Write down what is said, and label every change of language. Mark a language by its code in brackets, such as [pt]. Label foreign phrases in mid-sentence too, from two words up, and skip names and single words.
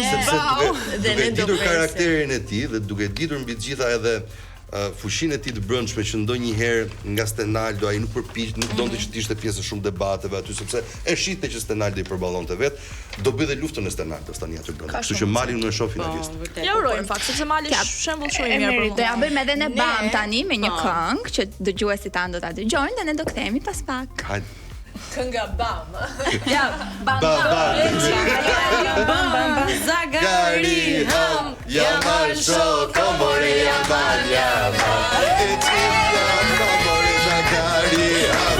[sq] duke ditur karakterin e tij dhe duke ditur mbi të gjitha edhe fushinë e tij të brendshme që ndonjëherë nga Stenaldo ai nuk përpiq, nuk donte që të ishte pjesë shumë debateve aty sepse e shihte që Stenaldo i përballonte vet, do bëj dhe luftën e Stenaldos tani aty brenda. Kështu që Mali nuk e shoh finalist. Ja uroj në fakt, sepse Mali është shembull shumë i mirë për Do ja mua. bëjmë edhe ne bam tani me një këngë që dëgjuesit tanë do ta dëgjojnë dhe ne do kthehemi pas pak. Hajde. Kënga bam. Ja, bam Bam. Zagari ham, yaman show, komore yaman yaman. Komore Zagari ham,